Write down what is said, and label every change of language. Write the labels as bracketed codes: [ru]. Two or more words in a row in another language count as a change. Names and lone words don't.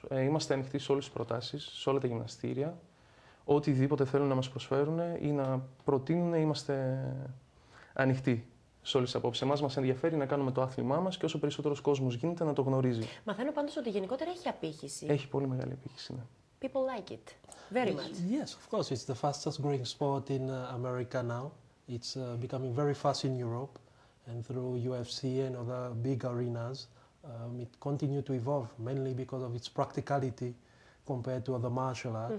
[el] Είμαστε ανοιχτοί σε όλες τις προτάσεις, σε όλα τα γυμναστήρια. Οτιδήποτε θέλουν να μας προσφέρουν ή να προτείνουν, είμαστε ανοιχτοί σε όλες τις απόψεις. Εμάς μας ενδιαφέρει να κάνουμε το άθλημά μας και όσο περισσότερος κόσμος γίνεται να το γνωρίζει. Μαθαίνω πάντως ότι γενικότερα έχει απήχηση. Έχει πολύ μεγάλη απήχηση, ναι. [en] People like it very much. Yes, of course. It's the fastest growing sport in America now. It's becoming very fast in Europe, and through UFC and other big arenas, it continues to evolve, mainly because of its practicality compared to other martial arts.